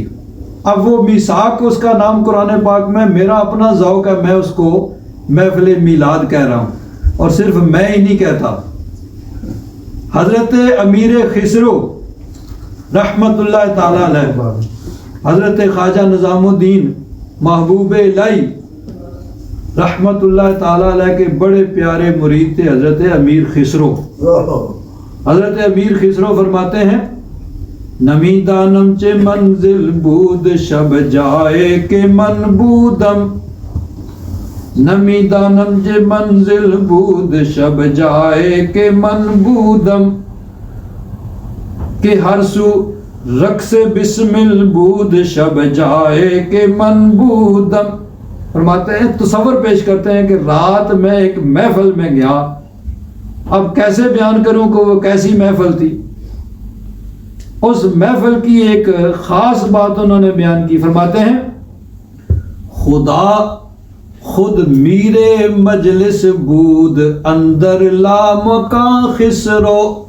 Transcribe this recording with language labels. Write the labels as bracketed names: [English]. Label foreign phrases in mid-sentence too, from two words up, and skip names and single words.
[Urdu] اب وہ میثاق اس کا نام قرآن پاک میں، میرا اپنا ذوق ہے، میں اس کو محفل میلاد کہہ رہا ہوں، اور صرف میں ہی نہیں کہتا، حضرت امیر خسرو [Arabic] رحمت اللہ تعالی علیہ، [Urdu] حضرت خواجہ نظام الدین محبوب الہی [Arabic] رحمت اللہ تعالی علیہ [Urdu] کے بڑے پیارے مرید تھے حضرت امیر خسرو۔ حضرت امیر خسرو فرماتے ہیں [Persian] نمی دانم چے منزل بود شب جائے کے من بودم، نمی دانم چے منزل بود شب جائے کے من بودم، کہ ہر سو رقص بسمل بود شب جائے کے من بودم۔ [Urdu] فرماتے ہیں تصور پیش کرتے ہیں کہ رات میں ایک محفل میں گیا، اب کیسے بیان کروں کہ وہ کیسی محفل تھی۔ اس محفل کی ایک خاص بات انہوں نے بیان کی، فرماتے ہیں [Persian] خدا خود میرے مجلس بود اندر لامکاں خسرو۔